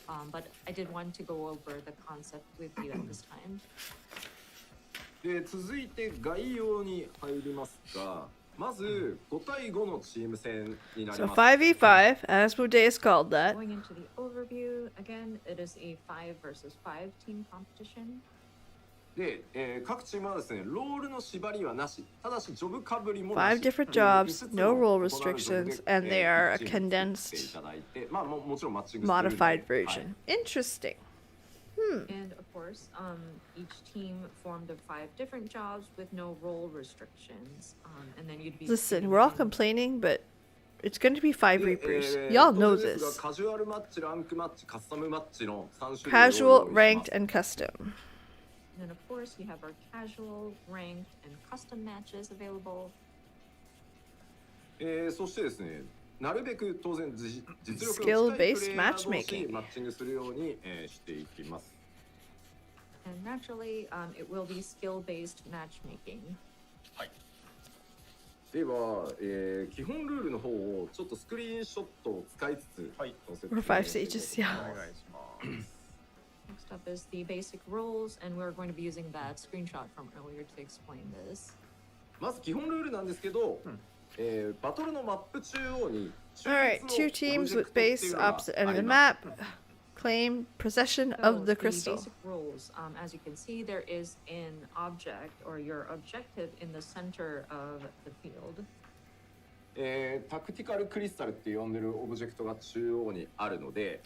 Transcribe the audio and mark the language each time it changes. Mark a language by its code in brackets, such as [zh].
[en] But I did want to go over the concept with you at this time. [ja] で続いて概要に入りますが、まず5対5のチーム戦になり [en] So [ja] ます。 [en] 5v5, as Budeus called that. Going into the overview, again, it is a 5 versus 5 team competition. [ja] で、各チームはですね、ロールの縛りはなし、ただしジョブかぶりも [en] 5 different jobs, no role restrictions, and they are a condensed, [ja] まあもちろんマッチング [en] modified version. Interesting. And of course, each team formed of 5 different jobs with no role restrictions. And then you'd be Listen, we're all complaining, but it's going to be 5 Reapers. Y'all know this. [ja] カジュアルマッチ、ランクマッチ、カスタムマッチの3種類 [en] Casual, ranked, and custom. And then of course you have our casual, ranked, and custom matches available. [ja] そしてですね、なるべく当然実力の [en] Skill-based matchmaking. [ja] マッチングするように、していきます。 [en] And naturally, it will be skill-based matchmaking. [ja] では、基本ルールの方をちょっとスクリーンショットを使いつつ、はい、載せて [en] We're 5 stages, yeah. [ja] お願いします。 [en] Next up is the basic rules, and we're going to be using that screenshot from earlier to explain this. [ja] まず基本ルールなんですけど、バトルのマップ中央に [en] Alright, 2 teams with base opposite end of the map claim possession of the crystal. Basic rules, as you can see, there is an object or your objective in the center of the field. [ja] タクティカルクリスタルって呼んでるオブジェクトが中央にあるので、